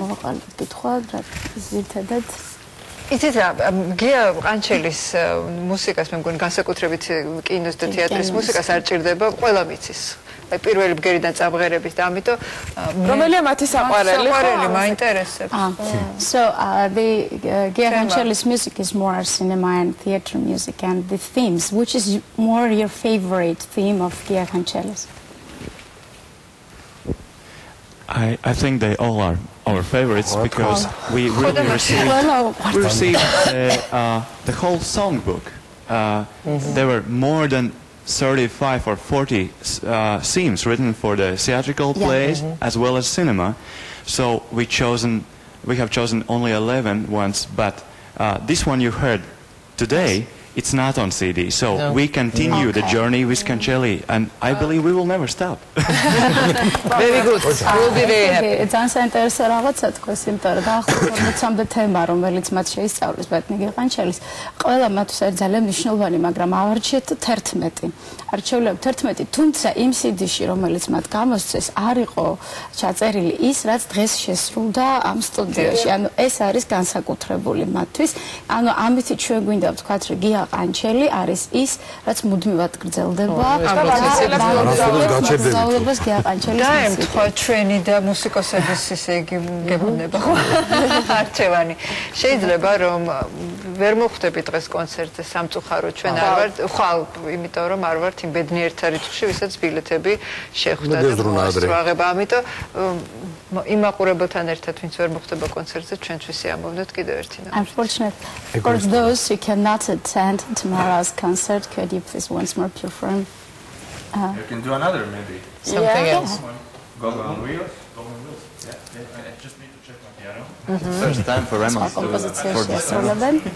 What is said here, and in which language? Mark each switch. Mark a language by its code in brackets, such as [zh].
[ka] მოვაყალიბეთ კითხვა, ზირთადად იცით რა, გია ყანჩელის მუსიკას მე მგონი განსაკუთრებით კინოს და თეატრის მუსიკას არ ჭირდება, ყველა მიცის. პირველი ბგერიდან წამღერების და ამიტომ რომელია მათი საყვარელი? საყვარელი მაინტერესებს. [en] So the Gia Qanchelis music is more cinema and theater music and the themes. Which is more your favorite theme of Gia Qanchelis? I think they all are our favorites because we really received the whole songbook. There were more than 35 or 40 themes written for the theatrical plays as well as cinema. So we have chosen only 11 ones, but this one you heard today, it's not on CD. So we continue the journey with Qancheli, and I believe we will never stop. Very good. We'll be very happy. [ka] ძალიან საინტერესო რაღაცა თქვენს, იმიტომ რომ დაახლოებით 40 თემა, რომელიც მათ შეისწავლეს ბატონი ყანჩელის, ყველა მათთვის არის ძალიან მნიშვნელოვანი, მაგრამ ავარჩიეთ 11. არჩევლებთ 11, თუმცა იმ CD-ში, რომელიც მათ გამოსცეს, არ იყო ჩაწერილი ის, რაც დღეს შესრულდა ამ სტუდიაში. ანუ ეს არის განსაკუთრებული მათთვის. ანუ ამით ჩვენ გვინდა ვთქვათ, რომ გია ყანჩელი არის ის, რაც მუდმივად გრძელდება. გრძელებას გია ყანჩელის ემთხვა ჩვენი და მუსიკოსების ისე იგი გებუნება ხო? არჩევანი. შეიძლება რომ ვერ მოხვდები დღეს კონცერტზე სამწუხაროდ ჩვენ არ ვართ, ხვალ, იმიტომ რომ არ ვართ იმ ბედნიერთა რიცხვში, ვისაც ბილეთები შეხვდა და მოასწრაღება. ამიტომ იმ მაყურებელთან ერთად ვინც ვერ მოხვდება კონცერტზე, ჩვენთვის სიამოვნებთ კიდევ ერთი ნამუშევარი. [en] Unfortunately, for those who cannot attend tomorrow's concert, could you please once more perform? You can do another maybe. Something else. Go on wheels. Yeah. I just need to check my piano. First time for Emma for this time.